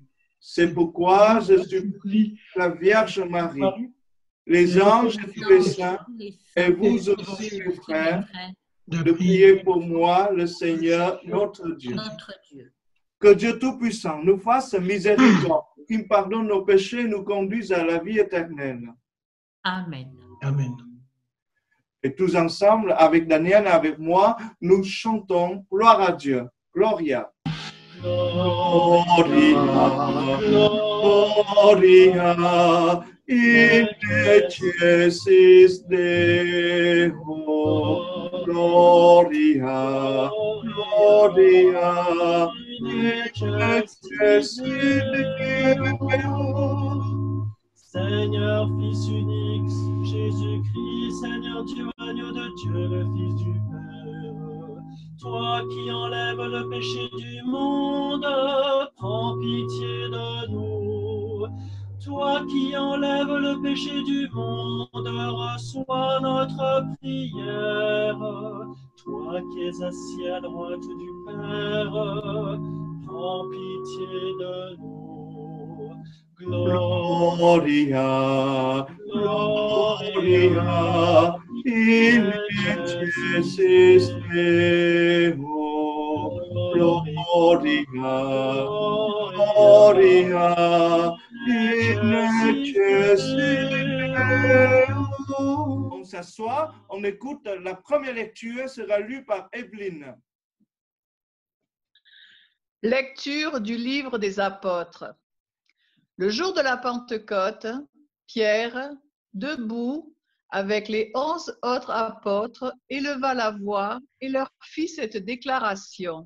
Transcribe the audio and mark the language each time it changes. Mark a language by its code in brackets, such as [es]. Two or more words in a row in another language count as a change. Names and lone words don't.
[fr] C'est pourquoi je supplie la Vierge Marie, les anges et tous les saints, et vous aussi, mes frères, de prier pour moi, le Seigneur, notre Dieu. Que Dieu Tout-Puissant nous fasse miséricorde, qu'il pardonne nos péchés et nous conduise à la vie éternelle. Amen. Amen. Et tous ensemble, avec Daniel et avec moi, nous chantons Gloire à Dieu. Gloria. [la] Gloria, Gloria, in excelsis Deo. Gloria, Gloria, in excelsis Deo. [fr] Seigneur, Fils unique, Jésus-Christ, Seigneur Dieu, agneau de Dieu, le Fils du Père. Toi qui enlèves le péché du monde, prends pitié de nous. Toi qui enlèves le péché du monde, reçois notre prière. Toi qui es assis à droite du Père, prends pitié de nous. [la] Gloria, Gloria, in excelsis Deo. Gloria, Gloria, in excelsis Deo. [fr] On s'assoit, on écoute. La première lecture sera lue par Evelyne. Lecture du livre des apôtres. Le jour de la Pentecôte, Pierre, debout avec les 11 autres apôtres, éleva la voix et leur fit cette déclaration.